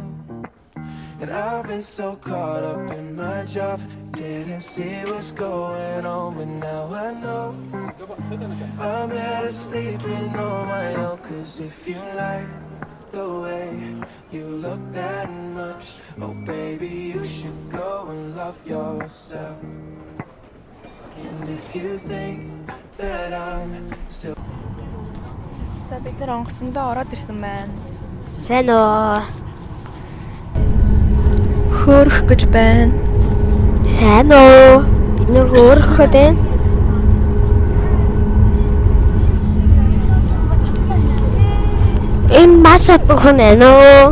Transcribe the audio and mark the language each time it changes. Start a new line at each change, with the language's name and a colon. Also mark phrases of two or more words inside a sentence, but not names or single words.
English: And I've been so caught up in my job, didn't see what's going on, but now I know I'm better sleeping on my own. Cause if you like the way you look that much, oh baby, you should go and love yourself. And if you think that I'm still.
Mongolian: За бид нар онгоцондоо ороод ирсэн байна. Сайн уу. Хөөрөх гэж байна. Сайн уу. Бид нар хөөрөх гэдэг. Энэ маш отхон ээ нөө.